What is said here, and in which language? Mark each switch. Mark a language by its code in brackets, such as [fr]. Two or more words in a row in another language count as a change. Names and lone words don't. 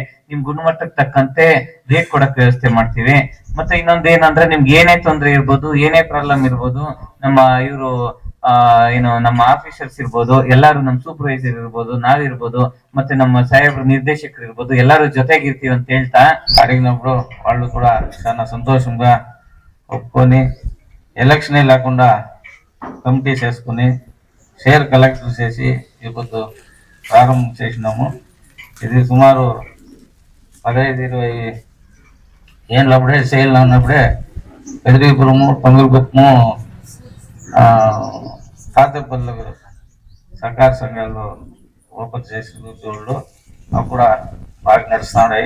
[kn] ನಿಮ್ ಗುಣಮಟ್ಟಕ್ಕೆ ತಕ್ಕಂತೆ ರೇಟ್ ಕೊಡಕ್ ವ್ಯವಸ್ಥೆ ಮಾಡ್ತೀವಿ. ಮತ್ತೆ ಇನ್ನೊಂದ್ ಏನಂದ್ರೆ ನಿಮ್ಗೆ ಏನೇ ತೊಂದ್ರೆ ಇರ್ಬೋದು, ಏನೇ ಪ್ರಾಬ್ಲಮ್ ಇರ್ಬೋದು, ನಮ್ಮ ಇವರು ನಮ್ಮ ಆಫೀಸರ್ಸ್ ಇರ್ಬೋದು, ಎಲ್ಲಾರು ನಮ್ಮ ಸೂಪರ್ವೈಸರ್ ಇರ್ಬೋದು, ನಾವಿರ್ಬೋದು, ಮತ್ತೆ ನಮ್ಮ ಸಾಹೇಬ್ರು ನಿರ್ದೇಶಕರು ಇರ್ಬೋದು, ಎಲ್ಲಾರು ಜೊತೆಗಿರ್ತೀವಿ ಅಂತ ಹೇಳ್ತಾ [te] అడిగినప్పుడు వాళ్ళు కూడా చాలా సంతోషంగా ఒప్పుకొని ఎలక్షన్ లేకుండా కమిటీ చేసుకుని షేర్ కలెక్టర్ చేసి ఇప్పుడు ప్రారంభం చేసినాము. ఇది సుమారు 15-20 ఏళ్ళప్పుడే సేల్ ఉన్నప్పుడే పెదరీపురము, పంగులకుప్పము, తాతపల్లి సహకార సంఘాలు ఓపెన్ చేసిన వాళ్ళు అవి కూడా బాగా నడుస్తున్నాయి.